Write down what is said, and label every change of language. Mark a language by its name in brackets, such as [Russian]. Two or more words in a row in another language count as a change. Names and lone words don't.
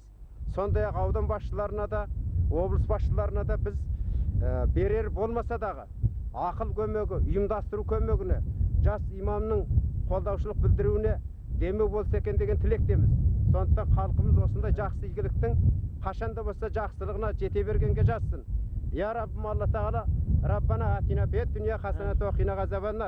[Kazakh] Сондай-ақ аудан басшыларына да, облыс басшыларына да біз берер болмаса дағы ақыл көмегі, ұйымдастыру көмегіне, жас имамның қолдаушылық білдіруіне демеу болса екен деген тілектеміз. Сондықтан халқымыз осындай жақсы игіліктің қашанда болса жақсылығына жете бергенге жазсын. Я Раббым Алла Тағала, [Arabic] ربنا آتنا في الدنيا حسنة وقنا عذاب النار.